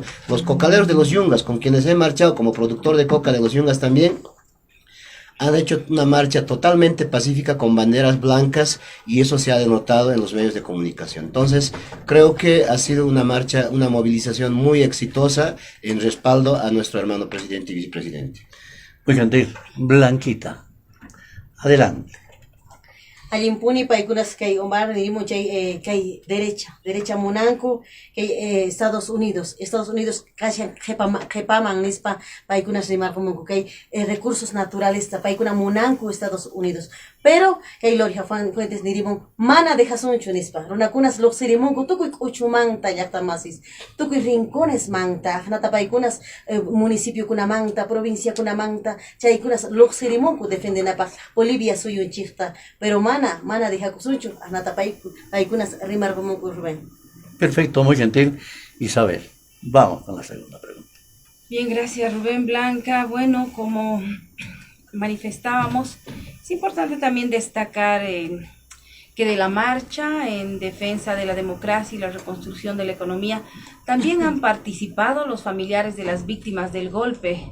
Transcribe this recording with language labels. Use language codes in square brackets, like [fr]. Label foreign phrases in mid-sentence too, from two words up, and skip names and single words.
[es] Los cocaleros de los Yungas, con quienes he marchado como productor de coca de los Yungas también, han hecho una marcha totalmente pacífica con banderas blancas, y eso se ha denotado en los medios de comunicación. Entonces, creo que ha sido una marcha, una movilización muy exitosa en respaldo a nuestro hermano presidente y vicepresidente. Muy gentil. Blanquita, adelante. [qu] Alimpuni paikunas kay Omar nirimo chay kay derecha munanku kay Estados Unidos kashan jepaman nispa paikunas rimarkumunku kay [es] recursos naturales [qu] ta paikuna munanku Estados Unidos, pero kay Lorja Fuentes nirimo mana dejasunchu nispa runakunas luqsirimunku tukuy k'uchumanta llaqtamasis tukuy rincones manta nata paikunas municipio kunamanta provincia kunamanta chaykunas luqsirimunku defendenapaq Bolivia suyunchikta, pero mana deja kusunchu anata paikunas rimarkumunku Rubén. [es] Perfecto, muy gentil. Isabel, vamos con la segunda pregunta. Bien, gracias Rubén. Blanca, bueno, como manifestábamos, es importante también destacar que de la marcha en defensa de la democracia y la reconstrucción de la economía también han participado los familiares de las víctimas del golpe.